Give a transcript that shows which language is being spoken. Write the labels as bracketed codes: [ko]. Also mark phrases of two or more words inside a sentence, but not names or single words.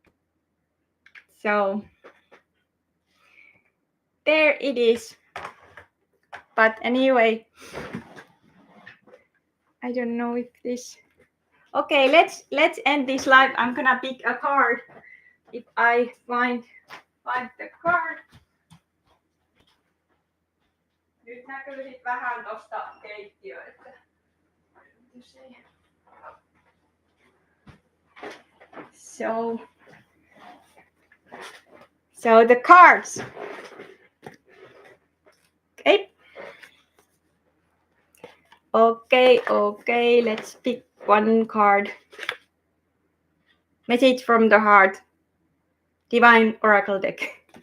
[en] So there it is. But anyway, I don't know if this. Okay, let's end this live. I'm gonna pick a card if I find the card. [fi] Nyt näkyy sit vähän tosta keittiöstä. [en] So the cards. Okay, let's pick one card. Message from the heart. Divine Oracle deck.